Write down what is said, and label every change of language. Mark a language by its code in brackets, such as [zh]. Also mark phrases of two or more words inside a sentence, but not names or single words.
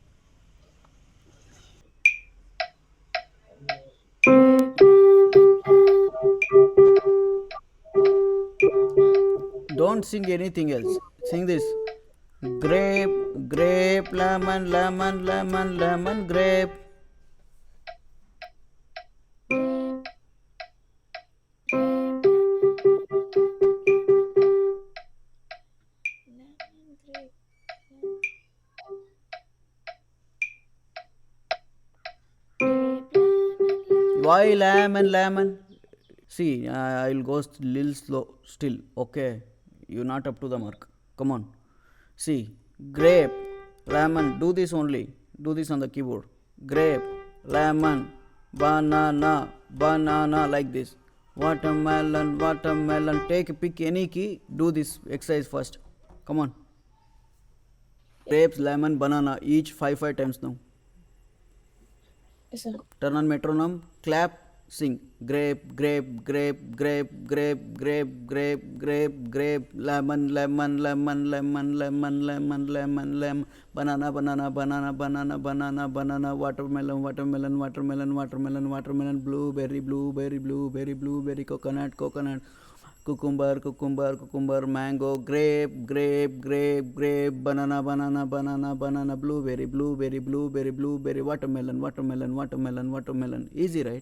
[en] Grape, lemon, Don't sing anything else. Sing this. Grape, grape, lemon, lemon, lemon, lemon, grape. grape, grape, lemon, grape, grape, lemon, lemon, Why lemon, grape. lemon? See, I'll go little slow still. Okay, you're not up to the mark. Come on. See, grape, lemon. Do this only. Do this on the keyboard. Grape, lemon, banana, banana, like this. Watermelon, watermelon. Pick any key. Do this exercise first. Come on. Grapes, lemon, banana. Each five times now. Yes, sir. Turn on metronome, clap, sing. Grape, grape, grape, grape, grape, grape, grape, grape, grape, lemon, lemon, lemon, lemon, lemon, lemon, lemon, lemon, banana, banana, banana, banana, banana, banana, watermelon, watermelon, watermelon, watermelon, watermelon, blueberry, blueberry, blueberry, blueberry, coconut, coconut, cucumber, cucumber, cucumber, mango, grape, grape, grape, grape, banana, banana, banana, banana, blueberry, blueberry, blueberry, blueberry, watermelon, watermelon, watermelon, watermelon. Easy, right?